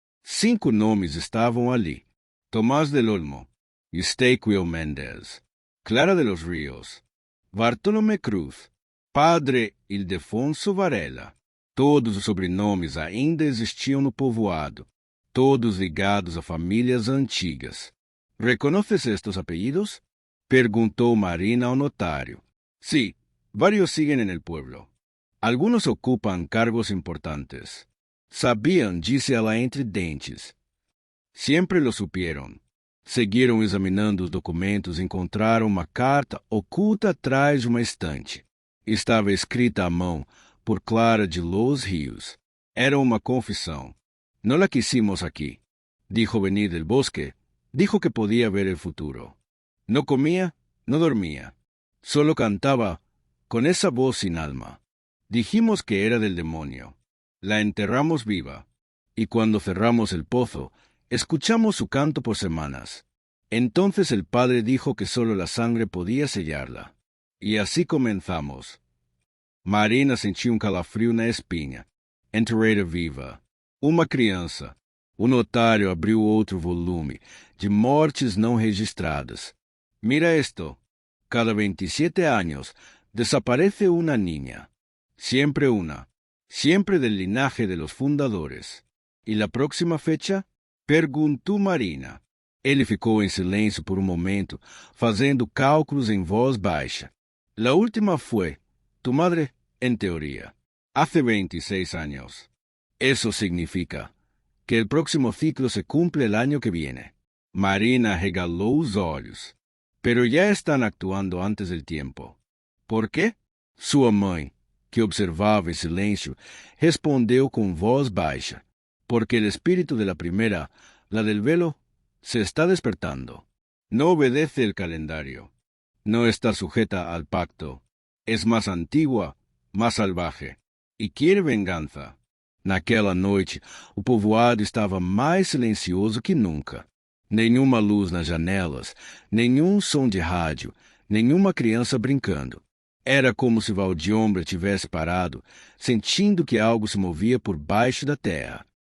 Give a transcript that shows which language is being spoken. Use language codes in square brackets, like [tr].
[pt] 5 nomes estavam ali: Tomás del Olmo, Eustaquio Méndez, Clara de los Ríos, Bartolomé Cruz, Padre Ildefonso Varela. Todos os sobrenomes ainda existiam no povoado, todos ligados a famílias antigas. [es] ¿Reconoces estos apellidos? [pt] Perguntou Marina ao notário. [es] Sí, varios siguen en el pueblo. Algunos ocupan cargos importantes. Sabían, [pt] disse ela entre dentes. [es] Siempre lo supieron. [pt] Seguiram examinando os documentos e encontraram uma carta oculta atrás de uma estante. Estava escrita à mão por Clara de los Rios. Era uma confissão. [es] No la quisimos aquí. Dijo venir del bosque. Dijo que podía ver el futuro. No comía, no dormía. Solo cantaba con esa voz sin alma. Dijimos que era del demonio. La enterramos viva. Y cuando cerramos el pozo, escuchamos su canto por semanas. Entonces el padre dijo que solo la sangre podía sellarla. [pt] E assim comenzamos. Marina sentiu calafrio na espinha. Enterrada viva. Uma criança. O notário abriu outro volume de mortes não registradas. [es] Mira esto. Cada 27 años desaparece una niña. Siempre una. Siempre del linaje de los fundadores. ¿Y la próxima fecha? [pt] Perguntou Marina. Ele ficou em silêncio por um momento, fazendo cálculos em voz baixa. [es] La última fue, tu madre, en teoría, hace 26 años. Eso significa que el próximo ciclo se cumple el año que viene. [pt] Marina regalou os olhos. [es] Pero ya están actuando antes del tiempo. ¿Por qué? [pt] Sua mãe, que observava em silêncio, respondeu com voz baixa. [es] Porque el espíritu de la primera, la del velo, se está despertando. No obedece el calendario. No está sujeta al pacto. Es más antigua, más salvaje. E quiere venganza. [pt] Naquela noite, o povoado estava mais silencioso que nunca. Nenhuma luz nas janelas, nenhum som de rádio, nenhuma criança brincando. Era como se Valdiombra tivesse parado, sentindo que algo se movia por baixo da terra.